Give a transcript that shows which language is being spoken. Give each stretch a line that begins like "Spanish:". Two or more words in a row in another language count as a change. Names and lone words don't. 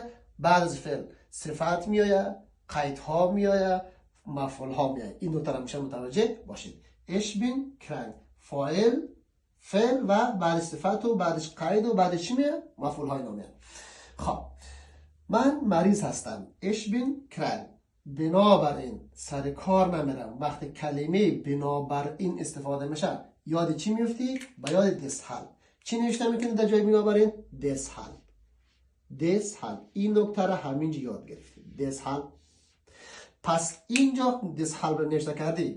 Persian: بعد از فعل صفت میآید، قیدها میآید، مفعول ها میآید. این دو تا را میشه متوجه باشید.
German: ich bin krank,
Persian: فاعل، فعل و بعد صفت و بعدش قید و بعدش چی میاد؟ مفعول های نامیاد. خب من مریض هستم.
German: ich bin krank.
Persian: بنابراین سر کار نمیرم. وقتی کلمه بنابراین استفاده میشه یاد چی میفتی؟ با یاد deshalb. چی نوشته میکنی در جای بنابراین؟
German: deshalb. deshalb.
Persian: این نکته را همینجا یاد گرفتی. deshalb. پس اینجا deshalb رو نوشته کردی.